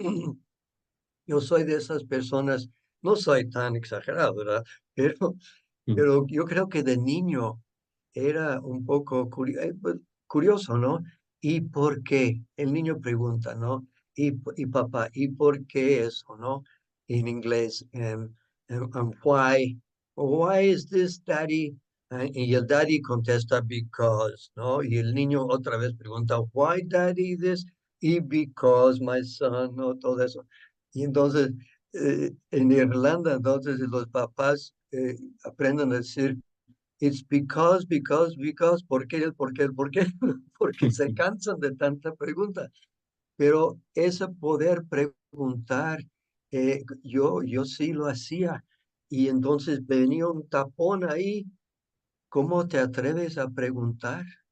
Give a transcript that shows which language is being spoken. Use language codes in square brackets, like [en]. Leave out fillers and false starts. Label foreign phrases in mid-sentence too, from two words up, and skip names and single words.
[es] Yo soy de esas personas, no soy tan exagerado, ¿verdad? Pero, mm, pero yo creo que de niño era un poco pues, curioso, ¿no? ¿Y por qué? El niño pregunta, ¿no? Y papá, ¿y por qué eso, no? En inglés, [en] why? Why is this, daddy? [es] Y el daddy contesta, because, ¿no? Y el niño otra vez pregunta, [en] why, daddy, this? Y because, my son, [es] ¿no? Todo eso. Y entonces, en Irlanda, entonces los papás aprenden a decir, [en] it's because, [es] ¿por qué, por qué, por qué? Porque se cansan de tanta pregunta. Pero ese poder preguntar, yo sí lo hacía. Y entonces venía un tapón ahí. ¿Cómo te atreves a preguntar?